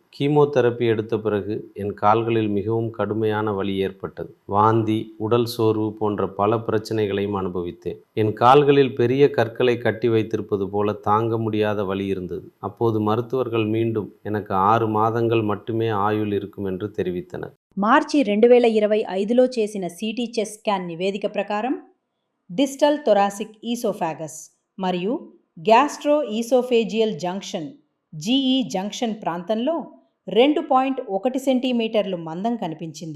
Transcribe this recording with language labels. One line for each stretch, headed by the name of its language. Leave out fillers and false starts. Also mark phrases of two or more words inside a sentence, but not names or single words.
Tamil: கீமோதெரப்பி எடுத்த பிறகு என் கால்களில் மிகவும் கடுமையான வலி ஏற்பட்டது. வாந்தி, உடல் சோர்வு போன்ற பல பிரச்சனைகளையும் அனுபவித்தேன். என் கால்களில் பெரிய கற்களை கட்டி வைத்திருப்பது போல தாங்க முடியாத வலி இருந்தது. அப்போது மருத்துவர்கள் மீண்டும் எனக்கு 6 மாதங்கள் மட்டுமே ஆயுள் இருக்கும் என்று தெரிவித்தனர்.
Telugu: మార్చి 2025లో చేసిన
English: CT chest scan
Telugu: నివేదిక ప్రకారం
English: distal thoracic esophagus
Telugu: మరియు
English: gastro esophageal junction GE junction
Telugu: ప్రాంతంలో 2.1 సెంటీమీటర్లు మందం కనిపించింది.